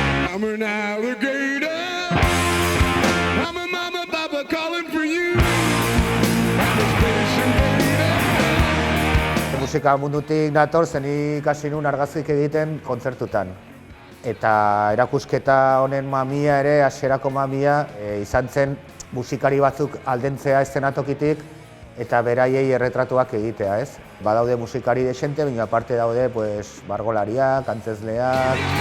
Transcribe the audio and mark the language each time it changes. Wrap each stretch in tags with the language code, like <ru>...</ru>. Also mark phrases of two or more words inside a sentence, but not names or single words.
<en>I'm an alligator. I'm a mama, papa calling for you. I'm a space invader.</en> <eu>Musika mundutik dator, zen ikasi nun argazkik egiten kontzertutan. Eta erakusketa honen mamia ere, hasierako mamia, izan zen musikari batzuk aldentzea eszenatokitik eta beraiei erretratuak egitea, ez? Badaude musikari desente, baina aparte daude margolariak, antzezleak.</eu>